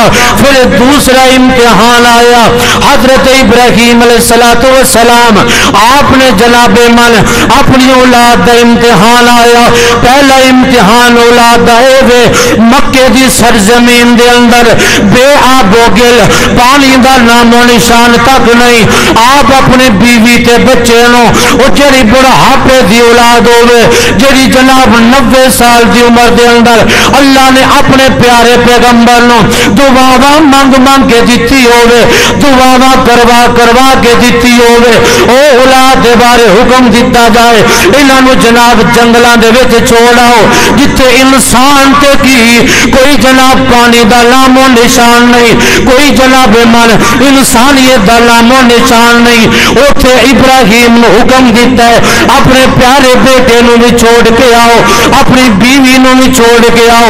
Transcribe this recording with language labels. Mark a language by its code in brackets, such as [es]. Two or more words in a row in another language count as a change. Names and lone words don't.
[pa] پھر دوسرا امتحان آیا حضرت ابراہیم علیہ السلام آپ نے جناب من اپنی اولاد دا امتحان آیا. پہلا امتحان اولاد دا ہے مکے دی سرزمین دے اندر بے آب و گل, پانی دا نام و نشان تک نہیں. آپ اپنے بیوی تے بچے نو او جڑی بڑھاپے دی اولاد ہوے جڑی جناب 90 سال دی عمر دے اندر اللہ نے اپنے پیارے پیغمبر نو دعاواں منگ منگ کے دتی ہوے, دعاواں کروا کے دتی ہوے, او اولاد دے بارے حکم دیتا جائے انہاں نو جناب جنگلاں دے وچ چھوڑ آؤ جتھے انسان تے کی کوئی جناب پانی دا نام و نشان نہیں, کوئی جناب من انسانیت دا نام و نشان نہیں. اوتھے ابراہیم نو حکم دیتا ہے اپنے پیارے بیٹے نو بھی چھوڑ کے آؤ, اپنی بیوی نو بھی چھوڑ کے آؤ.